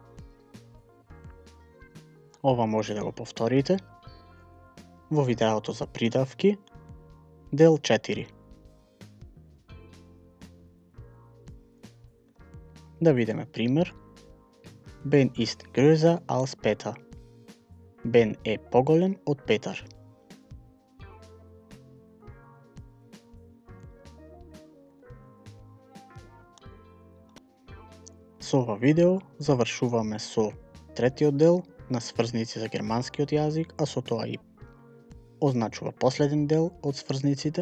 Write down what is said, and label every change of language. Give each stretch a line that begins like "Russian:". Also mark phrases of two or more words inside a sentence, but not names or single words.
Macedonian: Ова може да го повторите во видеото за придавки, дел 4. Да видиме пример.
German: Ben ist größer als Peter.
Macedonian: Ben е поголем од Петар. Со ова видео завршуваме со третиот дел на сврзници за германскиот јазик, а со тоа и означува последен дел од сврзниците.